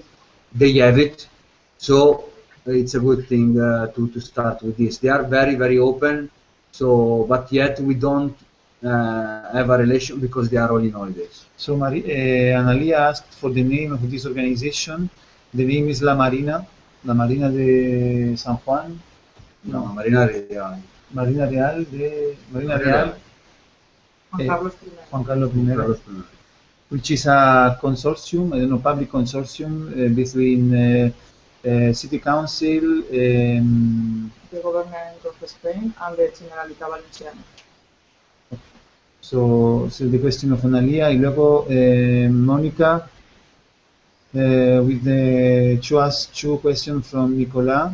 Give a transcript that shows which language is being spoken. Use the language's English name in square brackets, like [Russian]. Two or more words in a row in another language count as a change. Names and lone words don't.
[English] They have it. So it's a good thing to start with this. They are very, very open. So, but yet we don't have a relation because they are all in holidays. So Analia asked for the name of this organization. The name is La Marina de San Juan. No, Marina Real. Marina Real de Marina Real. Juan Carlos I. Which is a consortium, I don't know, public consortium between City Council, the government of Spain, and the Generalitat Valenciana. So the question of Analia, [Spanish] y luego [English] Mónica with the two questions from Nicolas.